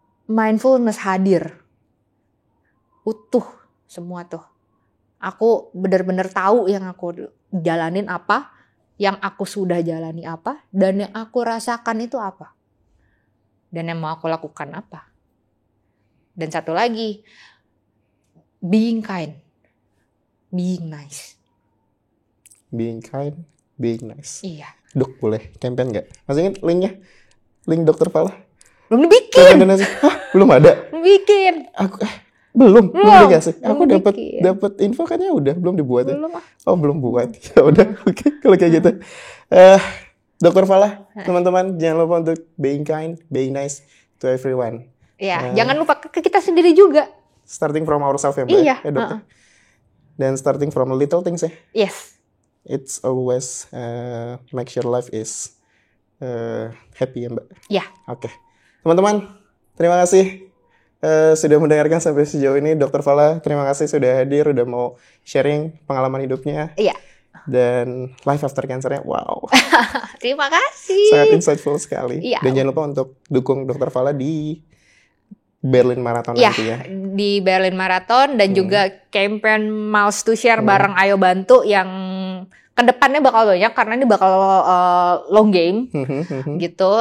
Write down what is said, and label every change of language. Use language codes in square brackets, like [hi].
[id] Mindfulness hadir. Utuh semua tuh. Aku benar-benar tahu yang aku jalanin apa, yang aku sudah jalani apa, dan yang aku rasakan itu apa. Dan yang mau aku lakukan apa. Dan satu lagi, [en] being kind, being nice. Being kind, being nice. [id] Iya. Dok, boleh campaign nggak? Masih ingat linknya? Link Dr. Fala? Belum dibikin. Hah? Belum ada? Belum bikin. Belum dikasih. Aku dapat info kayaknya udah, belum dibuat ya. Oh, belum buat. Ya udah, oke. Kalau kayak gitu. Dr. Fala, teman-teman jangan lupa untuk [en] being kind, being nice to everyone. [id] Ya, jangan lupa ke kita sendiri juga. [en] Starting from ourselves ya, Mbak. [id] Iya. Ya, dokter. Dan [en] starting from little things [id] ya. [en] Yes. It's always make sure life is happy ya, Mbak. [id] Iya. Oke. Teman-teman, terima kasih sudah mendengarkan sampai sejauh ini. Dr. Fala, terima kasih sudah hadir, udah mau sharing pengalaman hidupnya. Iya. Dan [en] life after cancer- [id] nya, wow. Terima kasih. Sangat insightful sekali. Iya. Dan jangan lupa untuk dukung Dr. Fala di Berlin Marathon nanti ya. Di Berlin Marathon dan juga campaign Miles to Share bareng Ayo Bantu yang kedepannya bakal banyak karena ini bakal long game gitu.